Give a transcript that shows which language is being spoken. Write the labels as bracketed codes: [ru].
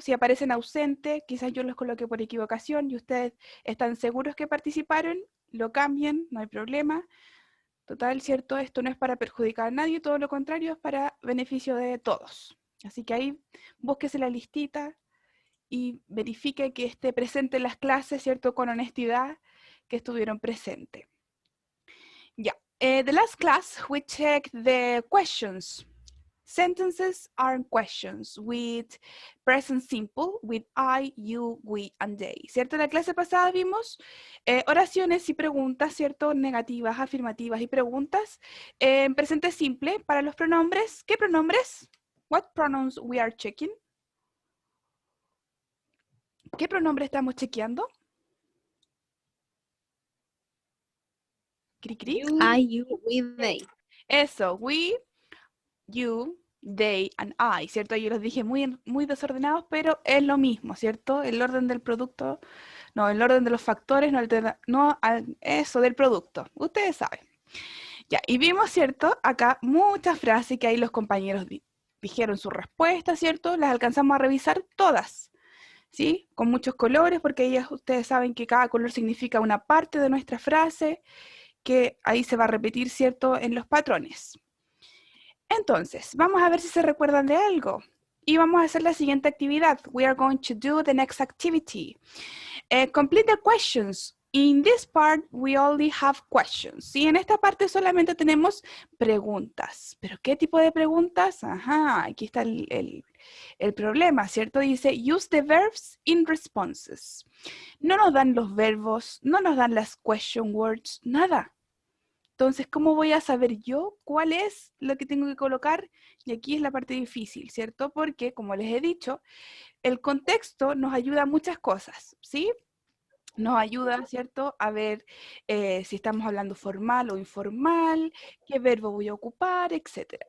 [es] Si aparecen ausentes, quizás yo los coloqué por equivocación y ustedes están seguros que participaron, lo cambien, no hay problema. Total, ¿cierto? Esto no es para perjudicar a nadie, todo lo contrario, es para beneficio de todos. Así que ahí búsquese la listita y verifique que esté presente en las clases, ¿cierto? Con honestidad, que estuvieron presentes. Ya. [en] The last class, we checked the questions. Sentences are questions with present simple, with I, you, we, and they. [es] ¿Cierto? En la clase pasada vimos oraciones y preguntas, ¿cierto? Negativas, afirmativas y preguntas en presente simple para los pronombres. ¿Qué pronombres? [en] What pronouns we are checking? [es] ¿Qué pronombre estamos chequeando? ¿Cri, cri? [en] I, you, we, they. Eso, we, you, they, and I, ¿cierto? [es] Yo los dije muy, muy desordenados, pero es lo mismo, ¿cierto? El orden del producto, no, el orden de los factores, no eso del producto. Ustedes saben. Ya, y vimos, ¿cierto? Acá muchas frases que ahí los compañeros dijeron su respuesta, ¿cierto? Las alcanzamos a revisar todas, ¿sí? Con muchos colores, porque ellas, ustedes saben que cada color significa una parte de nuestra frase, que ahí se va a repetir, ¿cierto? En los patrones. Entonces, vamos a ver si se recuerdan de algo. Y vamos a hacer la siguiente actividad. [en] We are going to do the next activity. Complete the questions. In this part, we only have questions. [es] Y en esta parte solamente tenemos preguntas. ¿Pero qué tipo de preguntas? Ajá, aquí está el problema, ¿cierto? [en] Dice, use the verbs in responses. [es] No nos dan los verbos, no nos dan las question words, nada. Entonces, ¿cómo voy a saber yo cuál es lo que tengo que colocar? Y aquí es la parte difícil, ¿cierto? Porque, como les he dicho, el contexto nos ayuda a muchas cosas, ¿sí? Nos ayuda, ¿cierto?, a ver si estamos hablando formal o informal, qué verbo voy a ocupar, etc.